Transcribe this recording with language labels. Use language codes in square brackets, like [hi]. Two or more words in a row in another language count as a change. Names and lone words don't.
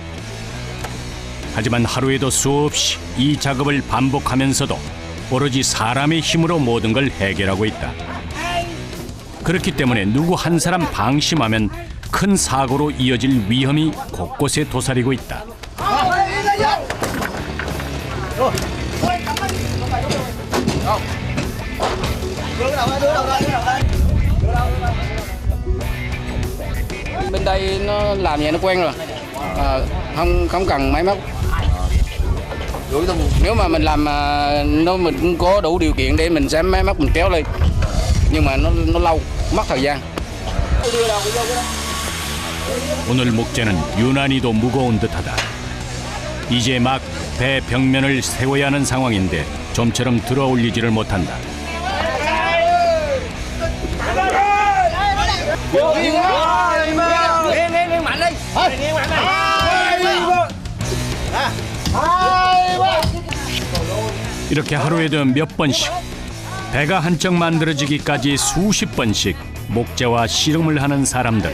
[ko] 하지만 하루에도 수없이 이 작업을 반복하면서도 오로지 사람의 힘으로 모든 걸 해결하고 있다. 그렇기 때문에 누구 한 사람 방심하면 큰 사고로 이어질 위험이 곳곳에 도사리고 있다. [vi] Bên đây nó làm vậy nó quen rồi, không cần máy móc. Nếu mà mình làm mình cũng có đủ điều kiện để mình sẽ máy móc mình kéo lên, nhưng mà nó lâu, mất thời gian. [ko] 오늘 목재는 유난히도 무거운 듯하다. 이제 막 배 벽면을 세워야 하는 상황인데 좀처럼 들어올리지를 못한다. 이렇게 하루에도 몇 번씩 배가 한쪽 만들어지기까지 수십 번씩 목재와 씨름을 하는 사람들.